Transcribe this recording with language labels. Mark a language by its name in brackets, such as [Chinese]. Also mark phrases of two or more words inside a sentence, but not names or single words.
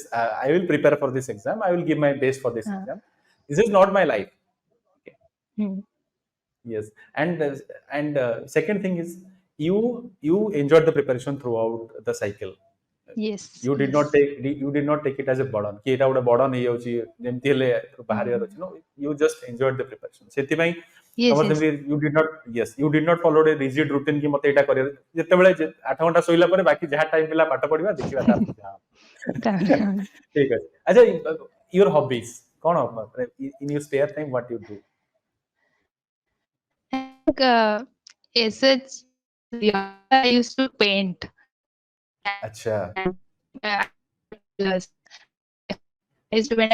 [English] I will prepare for this exam. I will give my best for this uh, exam. This is not my life. Okay. hmm. Yes, and second thing is you enjoyed the preparation throughout the cycle. Yes, You did not yes. take you did not take it as a burden. [Odia] कि ଏଇଟା ଗୋଟେ burden ହେଇଯାଉଛି ଯେମିତି ହେଲେ ବାହାରିବାର Hmm. ଅଛି. [English] No, you just enjoyed the preparation. [Odia] ସେଥିପାଇଁ [English] yes, [Odia] ତମର [English] yes. [Odia] ସେମିତି [English] you did not, yes, you did not follow a rigid routine [Odia] କି ମତେ ଏଇଟା କରିବାର, ଯେତେବେଳେ 8 ଘଣ୍ଟା ଶୋଇଲା ପରେ ବାକି ଯାହା ଟାଇମ ମିଳିଲା ପାଠ ପଢିବା ଦେଖିବା ତାପରେ ଯାହା ହବ। ଠିକ ଅଛି। ଆଚ୍ଛା, [English] your hobbies କଣ, in your spare time what you do? Like, as such, yeah, I used to paint. अच्छा, And, colors. I used to paint.